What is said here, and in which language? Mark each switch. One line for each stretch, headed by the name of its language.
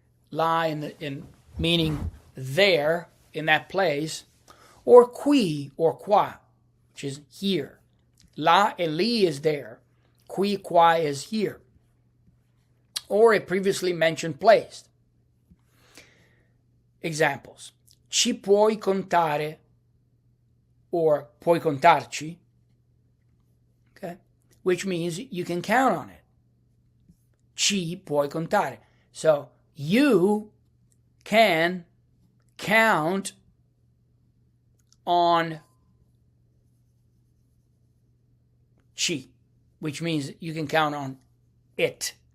English: La in meaning there, in that place, or qui or qua, which is here. La and li is there. Qui, qua is here. Or a previously mentioned place. Examples.
Italian: Ci puoi contare, or puoi contarci, okay?
English: Which means you can count on it.
Italian: Ci puoi contare.
English: So you can count on ci, which means you can count on it.